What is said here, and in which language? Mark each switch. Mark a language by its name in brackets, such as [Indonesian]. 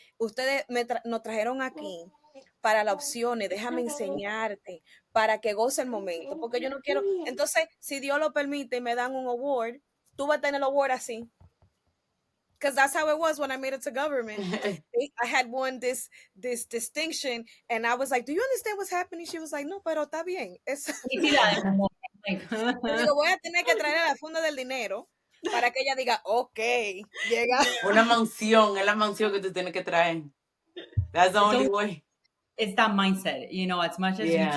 [Spanish] Ustedes nos trajeron aquí para la opción, déjame enseñarte, para que goce el momento, porque yo no quiero. Entonces, si Dios lo permite y me dan un award, tú vas a tener el award así. [English] Because that's how it was when I made it to government. I had won this distinction, and I was like, "Do you understand what's happening?" She was like, [Spanish] "No, pero está bien." Felicidades, amor. Like, Yo digo, voy a tener que traer a la funda del dinero para que ella diga, ok, llega. Una mansión, es la mansión que tú tienes que traer. [English] That's the only so way. it's that mindset, as much as we